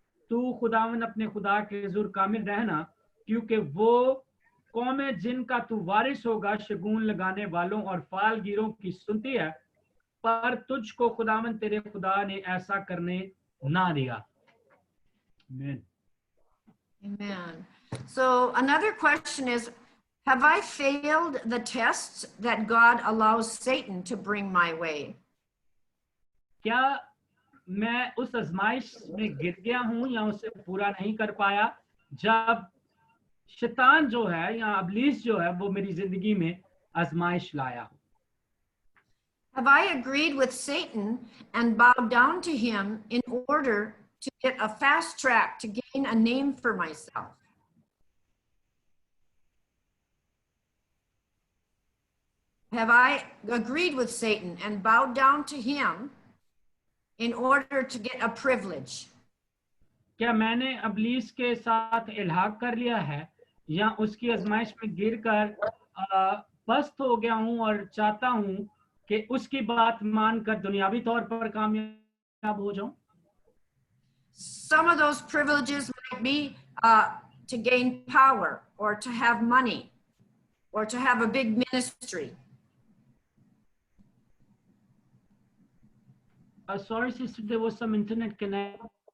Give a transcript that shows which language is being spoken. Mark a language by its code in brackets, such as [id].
[hi] तू खुदावन अपने खुदा के हुजूर कामिल रहना, क्योंकि वो कौमें जिनका तू वारिस होगा शगुन लगाने वालों और फालगीरों की सुनती है, पर तुझको खुदावन तेरे खुदा ने ऐसा करने ना दिया. [en] Amen. Amen. So another question is, have I failed the tests that God allows Satan to bring my way? [hi] क्या मैं उस आजमाइश में गिर गया हूं या उसे पूरा नहीं कर पाया जब शैतान जो है या अबलीस जो है वो मेरी जिंदगी में आजमाइश लाया हो? [en] Have I agreed with Satan and bowed down to him in order to get a fast track to gain a name for myself? Have I agreed with Satan and bowed down to him in order to get a privilege? [hi] क्या मैंने अबलीस के साथ इल्हाक कर लिया है या उसकी आजमाइश में गिरकर पस्त हो गया हूं और चाहता हूं कि उसकी बात मानकर दुनियावी तौर पर कामयाब हो जाऊं? [en] Some of those privileges might be to gain power or to have money or to have a big ministry. Sorry, sister, there was some internet connection.